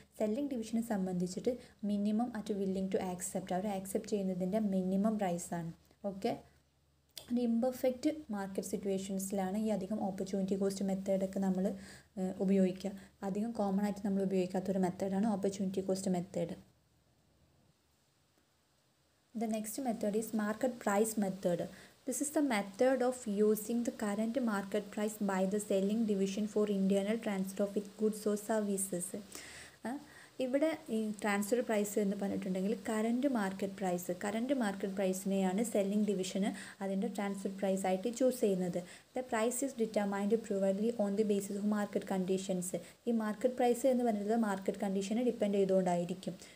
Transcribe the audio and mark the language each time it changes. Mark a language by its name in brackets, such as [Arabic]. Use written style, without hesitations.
[Malayalam] Selling ഡിവിഷനെ സംബന്ധിച്ചിട്ട് minimum at willing to accept, our accept ചെയ്യുന്നതിൻ്റെ minimum പ്രൈസാണ്. ഓക്കെ, ഒരു ഇംപെർഫെക്റ്റ് മാർക്കറ്റ് സിറ്റുവേഷൻസിലാണ് ഈ അധികം ഓപ്പർച്യൂണിറ്റി കോസ്റ്റ് മെത്തേഡൊക്കെ നമ്മൾ ഉപയോഗിക്കുക. അധികം കോമൺ ആയിട്ട് നമ്മൾ ഉപയോഗിക്കാത്തൊരു മെത്തേഡാണ് opportunity cost method. [English] The next method is market price method. This is the method of using the current market price by the selling division for internal transfer of its goods or services. [Malayalam] ഇവിടെ ഈ transfer price എന്ന് പറഞ്ഞിട്ടുണ്ടെങ്കിൽ current market പ്രൈസിനെയാണ് selling ഡിവിഷന് അതിൻ്റെ transfer price ആയിട്ട് choose ചെയ്യുന്നത്. [English] The price is determined providedly on the basis of market conditions. [Malayalam] ഈ market price എന്ന് പറയുന്നത് മാർക്കറ്റ് കണ്ടീഷനെ ഡിപ്പെൻഡ് ചെയ്തുകൊണ്ടായിരിക്കും.